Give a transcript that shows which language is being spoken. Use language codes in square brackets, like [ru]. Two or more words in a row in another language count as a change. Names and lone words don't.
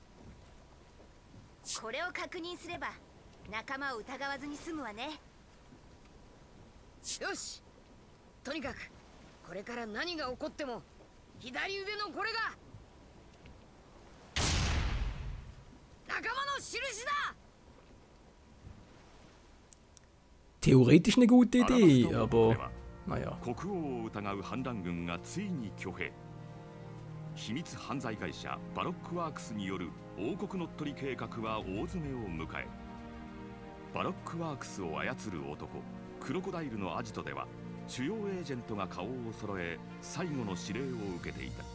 [ja] これを確認すれば仲間を疑わずに済むわね。よし、とにかくこれから何が起こっても左腕のこれが仲間の印だ。 [de] Theoretisch eine gute Idee, aber naja. [ja] 国王を疑う反乱軍がついに挙兵。秘密犯罪会社バロックワークスによる王国乗っ取り計画は大詰めを迎え、バロックワークスを操る男クロコダイルのアジトでは主要エージェントが顔を揃え最後の指令を受けていた。